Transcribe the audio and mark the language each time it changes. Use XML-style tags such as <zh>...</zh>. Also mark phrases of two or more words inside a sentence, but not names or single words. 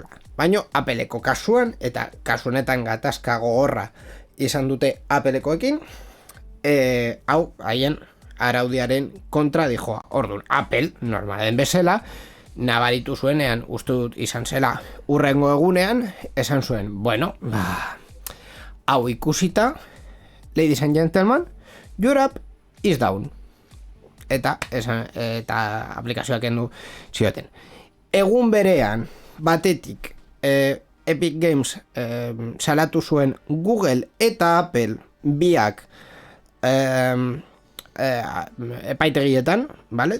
<eu>Baina Appleko kasuan, eta kasunetan gatazka gogorra izan dute Applekoekin, hau haien araudiaren kontra dijoa. Orduan, Apple, normalen bezala, nabaritu zuenean, uste dut izan zela urrengo egunean, esan zuen, bueno, hau ikusita,</eu> <en>ladies and gentlemen, your app is down.</en> <eu>Eta aplikazioak endu zioten. Egun berean, batetik, Epic Games salatu zuen Google eta Apple biak epaitegietan, vale?</eu>